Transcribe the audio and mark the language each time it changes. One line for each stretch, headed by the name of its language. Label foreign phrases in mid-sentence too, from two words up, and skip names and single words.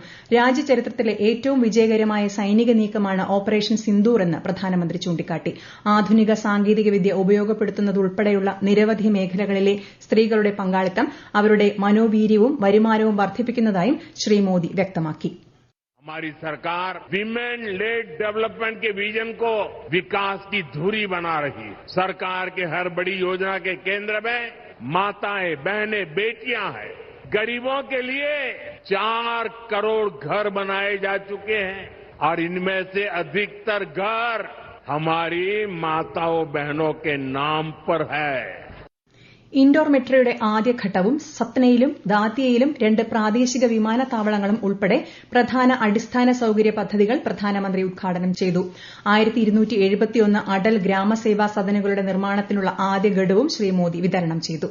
Malayalam: രാജ്യചരിത്രത്തിലെ ഏറ്റവും വിജയകരമായ സൈനിക നീക്കമാണ് ഓപ്പറേഷൻ സിന്ദൂർ എന്ന് പ്രധാനമന്ത്രി ചൂണ്ടിക്കാട്ടി. ആധുനിക സാങ്കേതികവിദ്യ ഉപയോഗപ്പെടുത്തുന്നതുൾപ്പെടെയുള്ള നിരവധി മേഖലകളിലെ സ്ത്രീകളുടെ പങ്കാളിത്തം അവരുടെ മനോവീര്യവും വരുമാനവും വർദ്ധിപ്പിക്കുന്നതായും ശ്രീ മോദി വ്യക്തമാക്കി.
Hindi: हमारी सरकार
English: women led development
Hindi: के विजन को विकास की धुरी बना रही है. सरकार के हर बड़ी योजना के केंद्र में माताएं, बहनें, बेटियां हैं. गरीबों के लिए 4 करोड़ घर बनाए जा चुके हैं और इनमें से अधिकतर घर हमारी माताओं बहनों के नाम पर है.
Malayalam: ഇൻഡോർ മെട്രോയുടെ ആദ്യഘട്ടവും സത്നയിലും ദാത്തിയയിലും 2 പ്രാദേശിക വിമാനത്താവളങ്ങളും ഉൾപ്പെടെ പ്രധാന അടിസ്ഥാന സൌകര്യ പദ്ധതികൾ പ്രധാനമന്ത്രി ഉദ്ഘാടനം ചെയ്തു. 1271 അടൽ ഗ്രാമസേവാ സദനുകളുടെ നിർമ്മാണത്തിനുള്ള ആദ്യ ഗഡുവും ശ്രീ മോദി വിതരണം ചെയ്തു.